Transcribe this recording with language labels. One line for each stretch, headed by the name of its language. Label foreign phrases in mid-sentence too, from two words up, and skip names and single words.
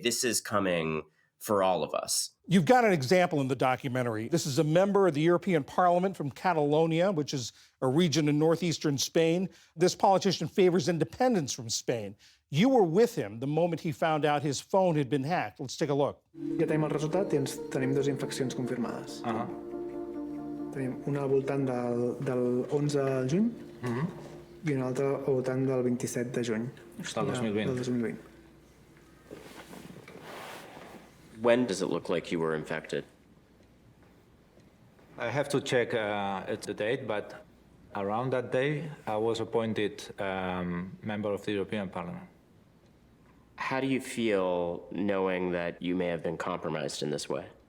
English: This is coming for all of us. You've got an example in the documentary. This is a member of the European Parliament from Catalonia, which is a region in northeastern Spain. This politician favors independence from Spain. You were with him the moment he found out his phone had been hacked. Let's take a look.
Catalan: Ja tenim el resultat, tenim 2 infeccions confirmades. Tenim una al voltant del 11 de juny i una altra al voltant del 27 de juny. Del 2020. Del 2020.
English: When does it look like you were infected? I have to check the date, but around that day, I was appointed member of the European Parliament. How do you feel knowing that you may have been compromised in this way?